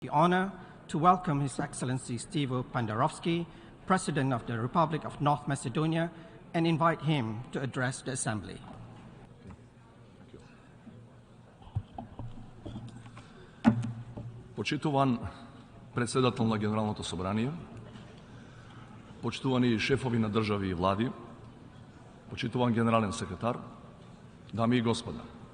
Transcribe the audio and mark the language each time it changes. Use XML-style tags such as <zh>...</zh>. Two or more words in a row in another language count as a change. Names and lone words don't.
<en>The honor to welcome His Excellency Stevo Pandarovsky, President of the Republic of North Macedonia, and invite him to address the Assembly.</en> <mk>Почитуван председател на Генералното собрание, почитувани шефови на држави и влади, почитуван генерален секретар, дами и господа.</mk>